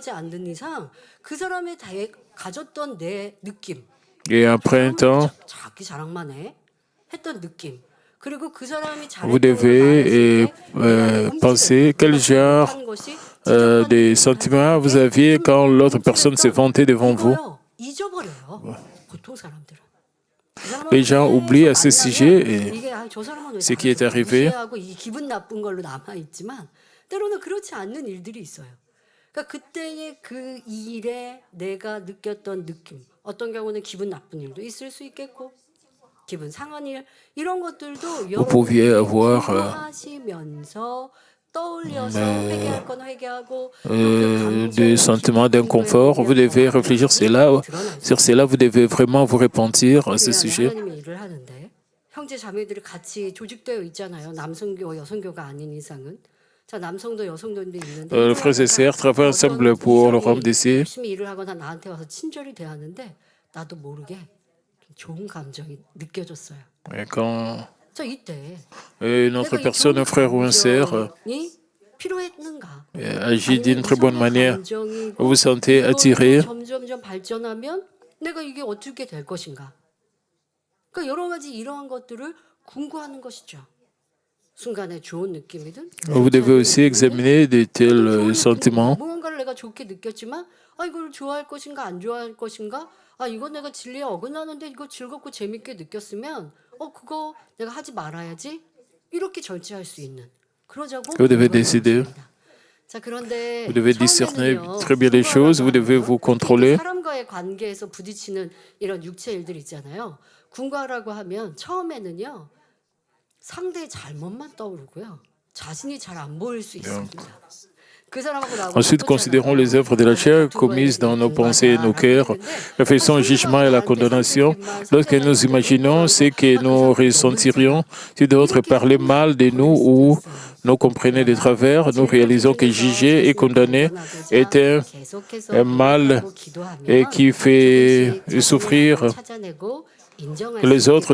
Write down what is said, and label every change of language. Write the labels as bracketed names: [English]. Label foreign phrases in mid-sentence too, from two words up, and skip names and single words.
[French] Et après un temps, vous devez penser quel genre de sentiments vous aviez quand l'autre personne s'est vantée devant vous. Les gens oublient à ce sujet et ce qui est arrivé. [Korean] 그때의 그 일에 내가 느꼈던 느낌, 어떤 경우는 기분 나쁜 일도 있을 수 있겠고, 기분 상한 일 이런 것들도 [French] Vous pouviez avoir [Korean] 하시면서 떠올려서 회개할 건 회개하고 [French] des sentiments d'inconfort. Vous devez réfléchir sur cela. Vous devez vraiment vous repentir à ce sujet. [Korean] 하나님이 일을 하는데 형제 자매들이 같이 조직되어 있잖아요. 남성교, 여성교가 아닌 이상은. [French] Les frères et sœurs travaillent ensemble pour le royaume des cieux. [Korean] 열심히 일을 하거나 나한테 와서 친절히 대하는데 나도 모르게 좋은 감정이 느껴졌어요. [French] Et quand [Korean] 이때 [French] une autre personne, un frère ou une sœur, agit d'une très bonne manière, vous vous sentez attiré. [Korean] 점점점 발전하면 내가 이게 어떻게 될 것인가? 그러니까 여러 가지 이러한 것들을 궁구하는 것이죠. [French] Vous devez aussi examiner de tels sentiments. [Korean] 무언가를 내가 좋게 느꼈지만 이걸 좋아할 것인가 안 좋아할 것인가? 이거 내가 진리에 어긋나는데 이거 즐겁고 재밌게 느꼈으면 그거 내가 하지 말아야지. 이렇게 절제할 수 있는. 그러자고. [French] Vous devez décider. Vous devez discerner très bien les choses. Vous devez vous contrôler. [Korean] 사람과의 관계에서 부딪히는 이런 육체 일들 있잖아요. 궁구하라고 하면 처음에는요. 상대의 잘못만 떠오르고요. 자신이 잘 안 보일 수 있습니다. [French] Ensuite, considérons les œuvres de la chair commises dans nos pensées et nos cœurs. Réfléchissons au jugement et à la condamnation. Lorsque nous imaginons ce que nous ressentirions si d'autres parlaient mal de nous ou nous comprenaient de travers, nous réalisons que juger et condamner est un mal et qui fait souffrir les autres.